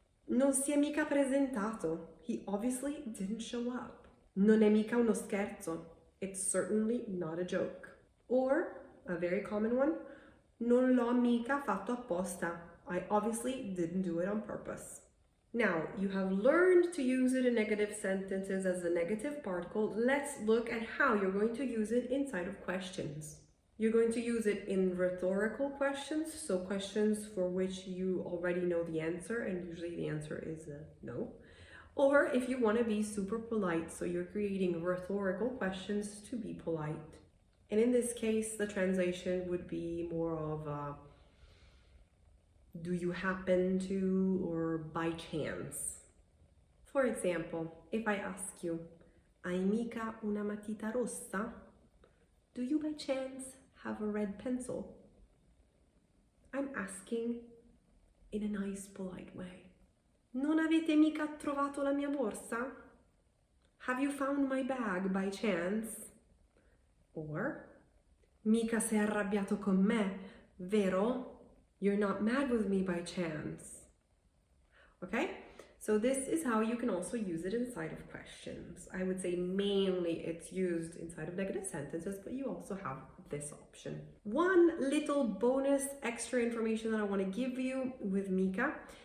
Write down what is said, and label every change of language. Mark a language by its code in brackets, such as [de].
[it] Non si è mica presentato. [en] He obviously didn't show up. [it] Non è mica uno scherzo. [en] It's certainly not a joke. Or, a very common one, [it] non l'ho mica fatto apposta. [en] I obviously didn't do it on purpose. Now, you have learned to use it in negative sentences as a negative particle. Let's look at how you're going to use it inside of questions. You're going to use it in rhetorical questions, so questions for which you already know the answer, and usually the answer is no. Or if you want to be super polite, so you're creating rhetorical questions to be polite. And in this case, the translation would be more of do you happen to, or by chance. For example, if I ask you, [it] hai mica una matita rossa? [en] Do you by chance have a red pencil? I'm asking in a nice, polite way. [it] Non avete mica trovato la mia borsa? [en] Have you found my bag by chance? [it] Or, mica sei arrabbiato con me, vero? [en] You're not mad with me by chance. Okay? So this is how you can also use it inside of questions. I would say mainly it's used inside of negative sentences, but you also have this option. One little bonus extra information that I want to give you with MICA.